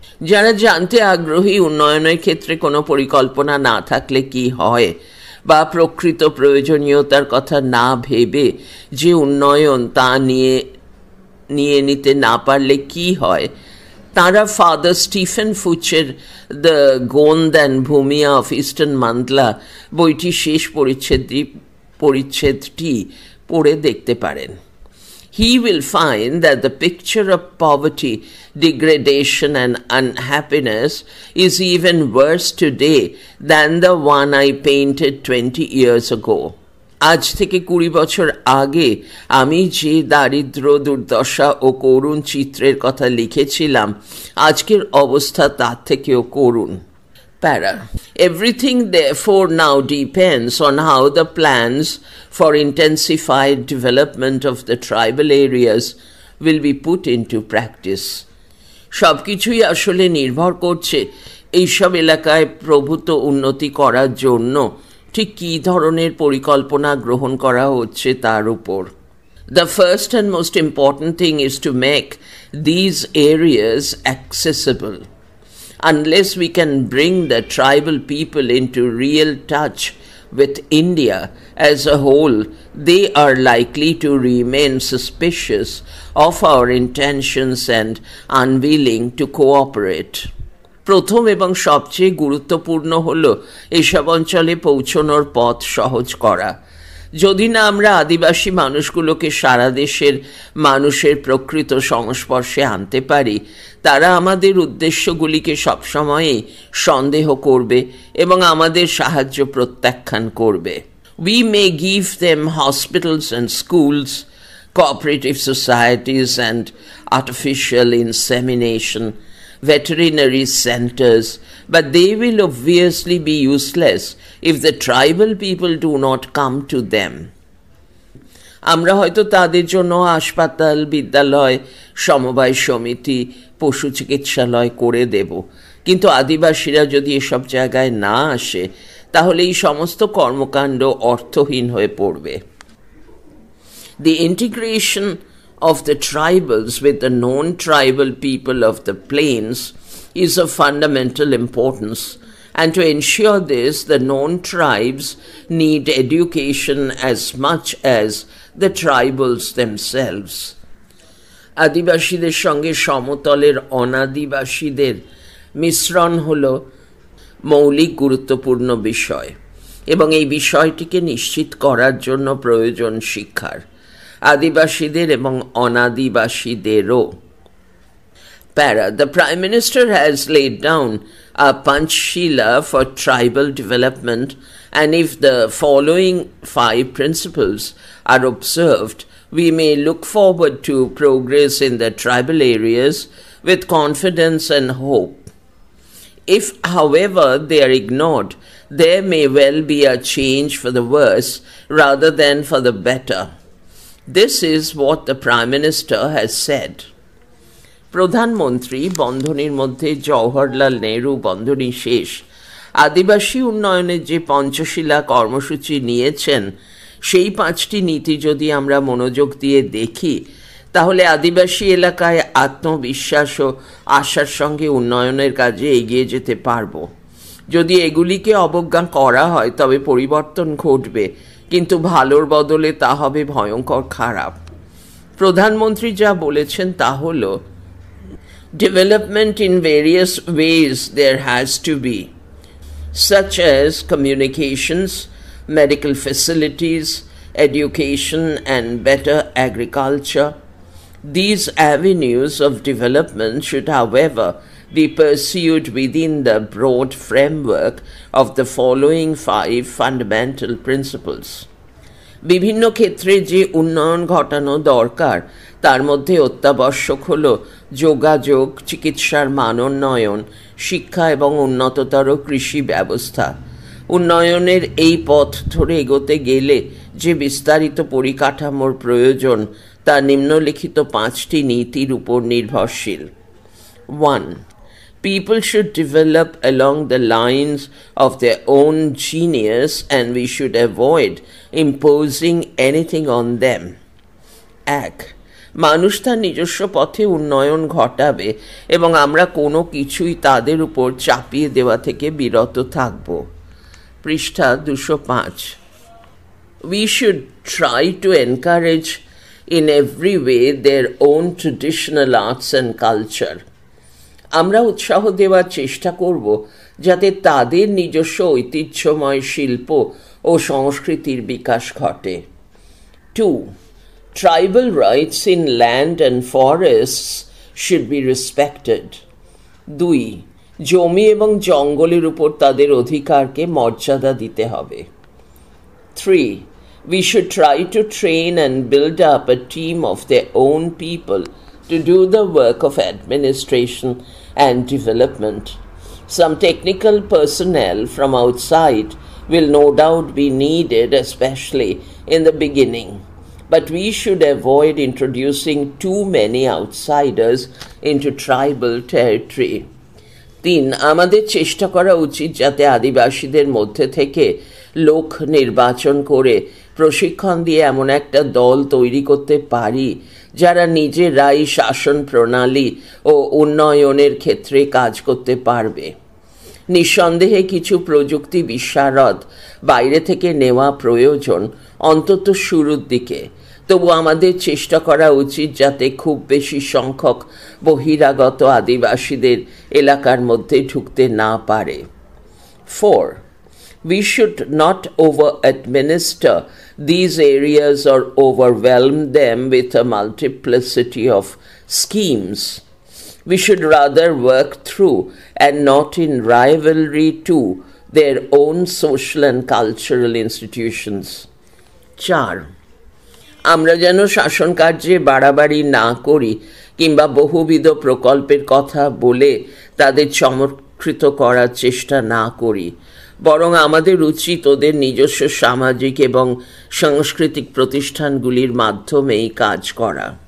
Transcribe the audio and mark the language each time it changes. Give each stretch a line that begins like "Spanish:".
Bangla: যারা জানতে আগ্রহী উন্নয়নের ক্ষেত্রে কোনো পরিকল্পনা না থাকলে কি হয়, বা প্রকৃত প্রয়োজনীয়তার কথা না ভেবে যে উন্নয়ন তা নিয়ে নিতে না পারলে কি হয়, তারা father Stephen ফুচের the গোন্দ and ভূমিয়া of eastern মান্দলা বইটি শেষ পরিচ্ছেদটি পড়ে দেখতে পারেন।
English: He will find that the picture of poverty, degradation and unhappiness is even worse today than the one I painted 20 years ago.
Bangla: আজ থেকে 20 বছর আগে আমি যে দারিদ্র, দুর্দশা ও করুণ চিত্রের কথা লিখেছিলাম, আজকের অবস্থা তার থেকেও করুণ।
English: Para. Everything therefore now depends on how the plans for intensified development of the tribal areas will be put into practice.
Bangla: সবকিছুই আসলে নির্ভর করছে এইসব এলাকায় প্রভূত উন্নতি করার জন্য ঠিক কী ধরনের পরিকল্পনা গ্রহণ করা হচ্ছে তার উপর।
English: The first and most important thing is to make these areas accessible. Unless we can bring the tribal people into real touch with India as a whole, they are likely to remain suspicious of our intentions and unwilling to cooperate.
Bangla: প্রথম এবং সবচেয়ে গুরুত্বপূর্ণ হল এসব অঞ্চলে পৌঁছানোর পথ সহজ করা। যদি না আমরা আদিবাসী মানুষগুলোকে সারা দেশের মানুষের প্রকৃত সংস্পর্শে আনতে পারি, তারা আমাদের উদ্দেশ্যগুলিকে সবসময়ই সন্দেহ করবে এবং আমাদের সাহায্য প্রত্যাখ্যান করবে।
English: We may give them hospitals and schools, cooperative societies and artificial insemination, veterinary centers, but they will obviously be useless if the tribal people do not come to them.
Bangla: আমরা হয়তো তাদের জন্য হাসপাতাল, বিদ্যালয়, সমবায় সমিতি, পশু চিকিৎসালয় করে দেব, কিন্তু আদিবাসীরা যদি এসব জায়গায় না আসে তাহলে এই সমস্ত কর্মকাণ্ড অর্থহীন হয়ে পড়বে।
English: The integration of the tribals with the non-tribal people of the plains is of fundamental importance, and to ensure this, the non-tribes need education as much as the tribals themselves.
Bangla: আদিবাসীদের সঙ্গে সমতলের অনাদিবাসীদের মিশ্রণ হল মৌলিক গুরুত্বপূর্ণ বিষয়, এবং এই বিষয়টিকে নিশ্চিত করার জন্য প্রয়োজন শিক্ষার, আদিবাসীদের এবং অনাদিবাসীদেরও।
English: Para. The Prime Minister has laid down a Panchshila for tribal development, and if the following 5 principles are observed, we may look forward to progress in the tribal areas with confidence and hope. If, however, they are ignored, there may well be a change for the worse rather than for the better. This is what the Prime Minister has said.
Bangla: প্রধানমন্ত্রী বন্ধনীর মধ্যে জওহরলাল নেহরু বন্ধনী শেষ আদিবাসী উন্নয়নের যে পঞ্চশীলা কর্মসূচি নিয়েছেন, সেই 5টি নীতি যদি আমরা মনোযোগ দিয়ে দেখি, তাহলে আদিবাসী এলাকায় আত্মবিশ্বাস ও আশার সঙ্গে উন্নয়নের কাজে এগিয়ে যেতে পারব। যদি এগুলিকে অবজ্ঞা করা হয় তবে পরিবর্তন ঘটবে, কিন্তু ভালোর বদলে তা হবে ভয়ঙ্কর খারাপ। প্রধানমন্ত্রী যা বলেছেন তা হল,
English: development in various ways there has to be. such as communications, medical facilities, education, and better agriculture. These avenues of development should, however, be pursued within the broad framework of the following 5 fundamental principles.
Bangla: বিভিন্ন ক্ষেত্রে যে উন্নয়ন ঘটানো দরকার তার মধ্যে অত্যাবশ্যক হল যোগাযোগ, চিকিৎসার মানোন্নয়ন, শিক্ষা এবং উন্নততর কৃষি ব্যবস্থা। উন্নয়নের এই পথ ধরে এগোতে গেলে যে বিস্তারিত পরিকাঠামোর প্রয়োজন তা নিম্নলিখিত 5টি নীতির উপর নির্ভরশীল।
English: 1. People should develop along the lines of their own genius and we should avoid imposing anything on them.
Bangla: 1. মানুষ তার নিজস্ব পথে উন্নয়ন ঘটাবে এবং আমরা কোনো কিছুই তাদের উপর চাপিয়ে দেওয়া থেকে বিরত থাকব। পৃষ্ঠা 205।
English: We should try to encourage in every way their own traditional arts and culture.
Bangla: আমরা উৎসাহ দেওয়ার চেষ্টা করব যাতে তাদের নিজস্ব ঐতিহ্যময় শিল্প ও সংস্কৃতির বিকাশ ঘটে।
English: 2. Tribal rights in land and forests should be respected.
Bangla: 2. জমি এবং জঙ্গলের উপর তাদের অধিকারকে মর্যাদা দিতে হবে।
English: 3. We should try to train and build up a team of their own people to do the work of administration and development. Some technical personnel from outside will no doubt be needed, especially in the beginning, but we should avoid introducing too many outsiders into tribal territory.
Bangla: 3. আমাদের চেষ্টা করা উচিত যাতে আদিবাসীদের মধ্যে থেকে লোক নির্বাচন করে প্রশিক্ষণ দিয়ে এমন একটা দল তৈরি করতে পারি যারা নিজেরাই শাসন প্রণালী ও উন্নয়নের ক্ষেত্রে কাজ করতে পারবে। নিঃসন্দেহে কিছু প্রযুক্তি বিশারদ বাইরে থেকে নেওয়া প্রয়োজন, অন্তত শুরুর দিকে। তবু আমাদের চেষ্টা করা উচিত যাতে খুব বেশি সংখ্যক বহিরাগত আদিবাসীদের এলাকার মধ্যে ঢুকতে না পারে।
English: 4. We should not over-administer these areas or overwhelm them with a multiplicity of schemes. We should rather work through and not in rivalry to their own social and cultural institutions.
Bangla: 4. আমরা যেন শাসন কার্যে বাড়াবাড়ি না করি কিংবা বহুবিধ প্রকল্পের কথা বলে তাদের চমৎকৃত করার চেষ্টা না করি, বরং আমাদের উচিত ওদের নিজস্ব সামাজিক এবং সাংস্কৃতিক প্রতিষ্ঠানগুলির মাধ্যমেই কাজ করা।